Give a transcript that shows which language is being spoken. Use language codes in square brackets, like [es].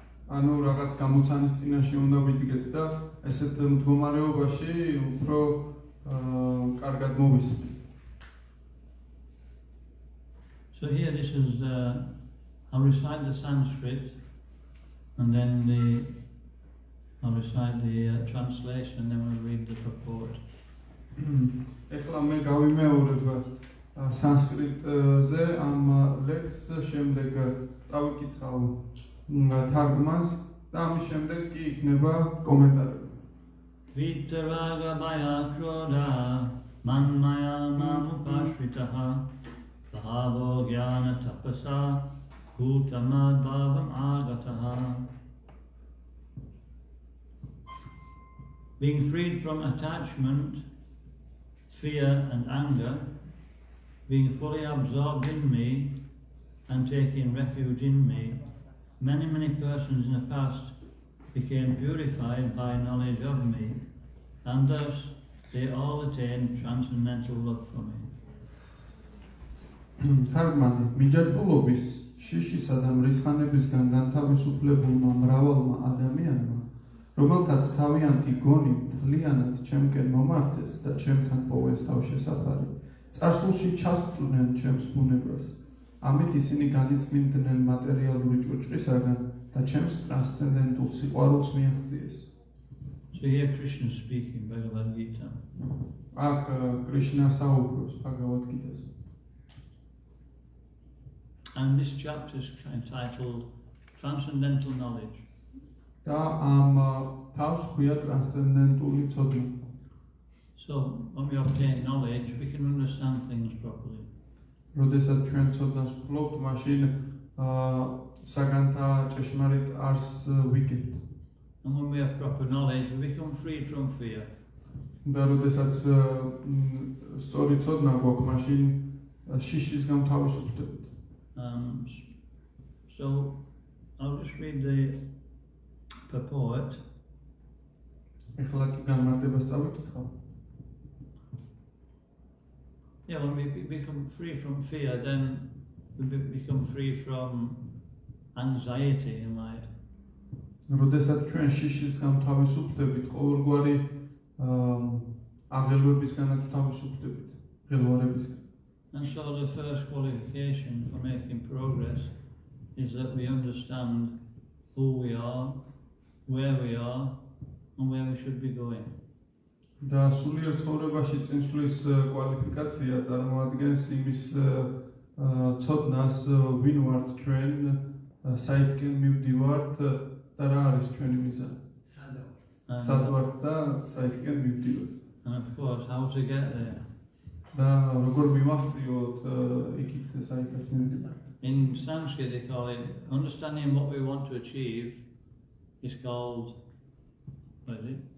[ka] ანუ რაღაც გამოცანის წინაშე უნდა ვიდგეთ და ესეთ მდგომარეობაში უფრო კარგად მოვისმენთ. [en] So here this is, I'll recite the Sanskrit and then I'll recite the translation and then we'll read the purport. [ka] ეხლა მე გავიმეორებ სანსკრიტზე ამ ლექსს, შემდეგ წავიკითხავ თარგმანს და ამის შემდეგ კი იქნება კომენტარები. [sa] Vitaraga bhaya krodha manmaya namupashritaha bhavo jnana tapasa bhutamad bhavam agataha. [en] Being freed from attachment, fear and anger, being fully absorbed in me and taking refuge in me, many persons in the past became purified by knowledge of me, and thus they all attained transcendental love for me. [ka] თარგმანი მიჯაჭვულობის შიშისა და მრისხანებისგან განთავისუფლებულმა მრავალმა ადამიანმა, რომელთაც თავიანთი გონი მთლიანად ჩემკენ მომართეს და ჩემთან პოვეს თავშესაფარი, წარსულში ჩასწვდნენ ჩემს ბუნებას. ამით ისინი განიწმინდნენ მატერიალური ჭურჭრისაგან და ჩემს ტრანსცენდენტულ სიყვარულს მიაღწიეს. [en] So here Krishna speaking, Bhagavad Gita. [ka] აქ კრიშნა საუბრობს ბჰაგავად გიტაზე. [en] And this chapter is entitled Transcendental Knowledge. [ka] და ამ თავს ჰქვია ტრანსცენდენტული ცოდნა. [en] So when we obtain knowledge, we can understand things properly. [ka] როდესაც ჩვენ ცოდნას ვფლობთ, მაშინ საგანთა ჭეშმარიტ არსს ვიგებთ. [en] And when we have proper knowledge, we become free from fear. [ka] და როდესაც სწორი ცოდნა გვაქვს, მაშინ შიშისგან თავისუფლდებით. [en] So I'll just read the purport. [ka] ეხლა კი განმარტებას წავიკითხავ. [en] Yeah, when we become free from fear, then we become free from anxiety in life. [ka] როდესაც ჩვენ შიშისგან თავისუფლდებით, ყოველგვარი აღელვებისგანაც თავისუფლდებით, ღელვარებისგან. [en] And so the first qualification for making progress is that we understand who we are, where we are, and where we should be going. [ka] და სულიერ ცხოვრებაში წინსვლის კვალიფიკაცია წარმოადგენს იმის ცოდნას, ვინ ვართ ჩვენ, საითკენ მივდივართ და რა არის ჩვენი მიზანი. სად ვართ და საითკენ მივდივართ. [en] And of course, how to get there. [ka] და როგორ მივაღწიოთ იქით საითაც მივდივართ. [en] In Sanskrit they call it, understanding what we want to achieve is called, what is it?